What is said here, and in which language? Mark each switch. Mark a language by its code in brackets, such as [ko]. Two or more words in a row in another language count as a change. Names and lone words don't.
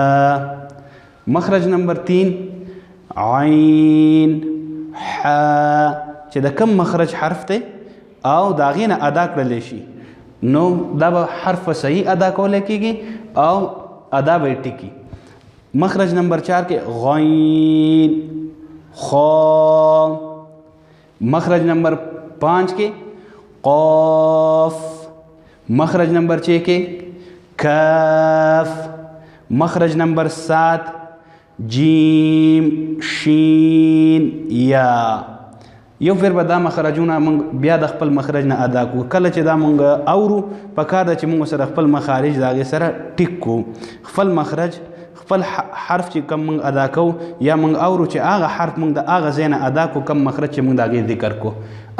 [ps] مخرج نمبر 3 عین حا چې د کم مخرج حرف دی او د هغې نه ادا کړلی شي نو دا به حرف صحیح ادا کولی کېږي او ادا به یې ټیکي. مخرج نمبر 4 کې غین، خا، مخرج نمبر 5 کې قاف، مخرج نمبر 6 کې کاف، مخرج نمبر 7 جیم شین یا. یو پھر به دا مخرجونه موږ بیا د خپل مخرج نه ادا کړو. کله چې دا موږ اورو پکار ده چې موږ سره خپل مخارج د هغې سره ټیک کړو. خپل مخرج خپل حرف چې کم موږ ادا کوو یا موږ اورو چې هغه حرف موږ د هغه ځای نه ادا کړو کم مخرج چې موږ د هغې ذکر کړو.